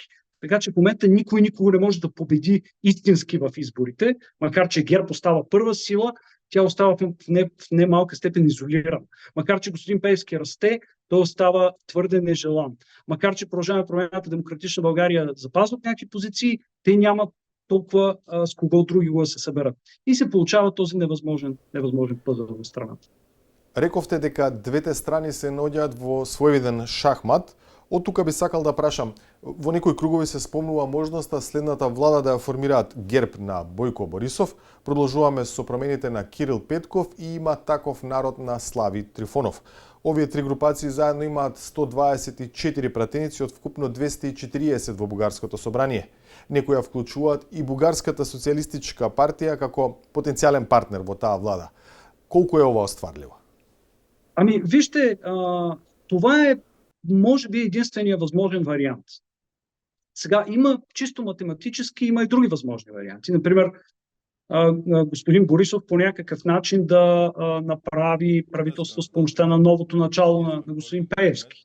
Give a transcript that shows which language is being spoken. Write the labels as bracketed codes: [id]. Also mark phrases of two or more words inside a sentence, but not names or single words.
[bg] Така че в момента никой никого не може да победи истински в изборите, макар че ГЕРБ остава първа сила, тя остава в немалка степен изолирана. Макар че господин Пеевски расте, той остава твърде нежелан. Макар че Продължаваме промяната, Демократична България запазват някакви позиции, те нямат толкова с кого други да се съберат. И се получава този невъзможен пъзъл в страната. [mk] Рековте дека двете страни се наоѓаат во своевиден шахмат. Од тука би сакал да прашам, во некои кругови се спомнува можноста следната влада да ја формираат ГЕРБ на Бойко Борисов, продолжуваме со промените на Кирил Петков и Има таков народ на Слави Трифонов. Овие три групации заедно имаат 124 пратеници од вкупно 240 во Бугарското собрание. Некои ја вклучуваат и Бугарската социјалистичка партија како потенцијален партнер во таа влада. Колку е ова остварливо? [bg] Ами, вижте, това е, може би, единствения възможен вариант. Сега има чисто математически, има и други възможни варианти. Например, господин Борисов по някакъв начин да направи правителство с помощта на новото начало на господин Пеевски.